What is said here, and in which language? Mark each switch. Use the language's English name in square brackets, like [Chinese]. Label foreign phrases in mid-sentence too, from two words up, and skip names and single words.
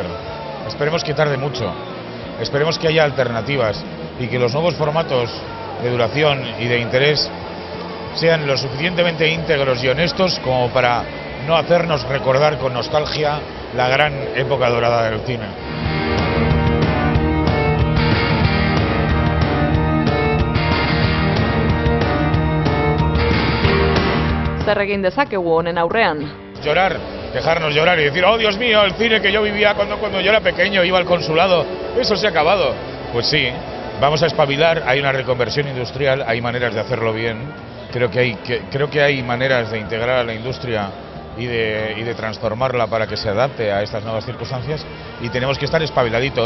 [Spanish] Esperemos que tarde mucho, esperemos que haya alternativas y que los nuevos formatos de duración y de interés sean lo suficientemente íntegros y honestos como para no hacernos recordar con nostalgia la gran época dorada del cine. [Basque] Zer egin dezakegu honen aurrean? [Spanish] Llorar, dejarnos llorar y decir, oh Dios mío, el cine que yo vivía cuando yo era pequeño, iba al consulado, eso se ha acabado. Pues sí, vamos a espabilar, hay una reconversión industrial, hay maneras de hacerlo bien, creo que hay maneras de integrar a la industria y de transformarla para que se adapte a estas nuevas circunstancias y tenemos que estar espabiladitos.